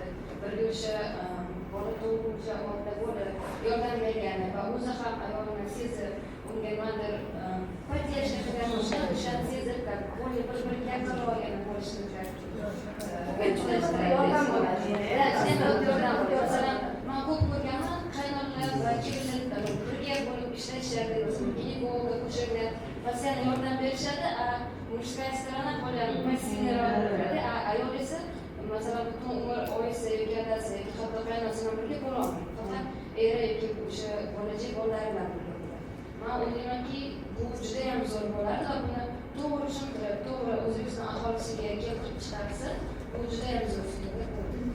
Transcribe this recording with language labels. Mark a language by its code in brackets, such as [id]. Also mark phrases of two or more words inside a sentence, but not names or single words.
[uz] Birga o'sha bola tug'uvchi oldi bo'lib yordam bergani va o'zi ham ayolni sezib unga nimadir podдержка qilgan o'shani sezib bir-biriga yaqinroq bo'lishni man ko'p ko'rganman, qaynonalar va kelinlar birga bo'lib ishlashadi, ginekologga ko'chirgan va senga yordam berishadi. [ru] Мужская сторона более пассивная работает, а [uz] ayol esa masalan butun umr oyisi yoki adasi yoki hatto qaynonasi bilan birga bo'lolmaydi. Faqat eri yoki o'sha bo'lajak bolalari bilan birga bo'ladi. Men o'ylaymanki, bu judayam zo'r bo'ladi va buni to'g'ri tushuntirib, to'g'ri O'zbekiston aholisiga keltirib chiqarsa, bu judayam zo'r fikr bo'ladi.